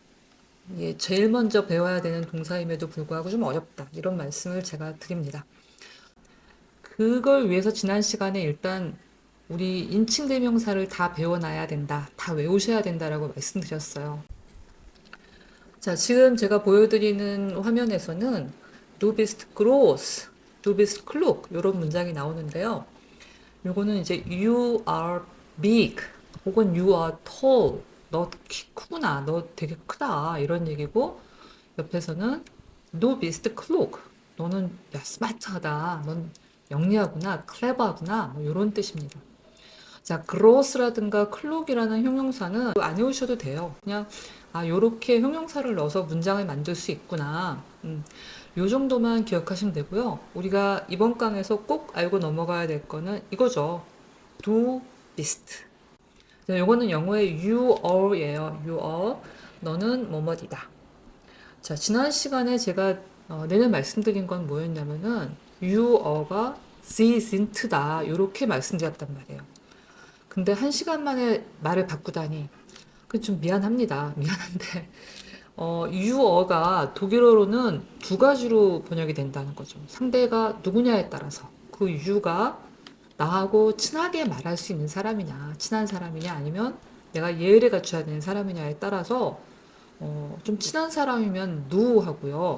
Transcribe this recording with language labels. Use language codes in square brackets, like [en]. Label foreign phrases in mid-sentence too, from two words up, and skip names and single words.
[ko] 이게 제일 먼저 배워야 되는 동사임에도 불구하고 좀 어렵다. 이런 말씀을 제가 드립니다. 그걸 위해서 지난 시간에 일단 우리 인칭 대명사를 다 배워놔야 된다. 다 외우셔야 된다라고 말씀드렸어요. 자, 지금 제가 보여드리는 화면에서는 [de] Du bist groß, Du bist klug [ko] 이런 문장이 나오는데요. 요거는 이제 [en] You are big [ko] 혹은 [en] You are tall [ko] 너 키 크구나, 너 되게 크다 이런 얘기고 옆에서는 [de] Du bist klug [ko] 너는 야 스마트하다, 넌 영리하구나, 클레버하구나 뭐 이런 뜻입니다. 자, gross라든가 클록이라는 형용사는 안 외우셔도 돼요. 그냥 요렇게 형용사를 넣어서 문장을 만들 수 있구나. 요 정도만 기억하시면 되고요. 우리가 이번 강에서 꼭 알고 넘어가야 될 거는 이거죠. [de] do beast. [ko] 요거는 영어의 [en] you are [ko] 예요. [en] you are. [ko] 너는 뭐뭐이다. 자, 지난 시간에 제가 내내 말씀드린 건 뭐였냐면은 [en] you are [ko] 가 [de] sie sind [ko] 다. 요렇게 말씀드렸단 말이에요. 근데 1시간 만에 말을 바꾸다니 그 좀 미안합니다. 미안한데 유어가 독일어로는 두 가지로 번역이 된다는 거죠. 상대가 누구냐에 따라서 그 유가 나하고 친하게 말할 수 있는 사람이냐, 친한 사람이냐, 아니면 내가 예의를 갖춰야 되는 사람이냐에 따라서 좀 친한 사람이면 누하고요.